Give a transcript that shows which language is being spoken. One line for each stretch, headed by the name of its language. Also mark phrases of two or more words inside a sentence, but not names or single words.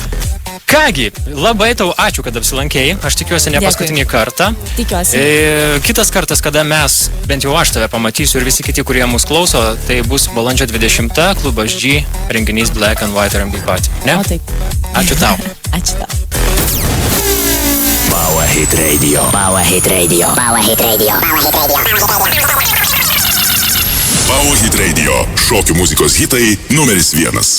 Lithuanian: Kągi, labai tau ačiū, kad apsilankėjai. Aš tikiuosi ne paskutinį kartą. Tikiuosi. Kitas kartas, kada mes, bent jau aš tave pamatysiu ir visi kiti, kurie mus klauso, tai bus balandžio 20 klubas G renginys Black and White R&B Party. Ne? O taip. Ačiū tau. Ačiū tau. Power Hit Radio. Power Hit Radio. Power Hit Radio. Power Hit Radio. Power Hit Radio. Šokių muzikos hitai numeris 1.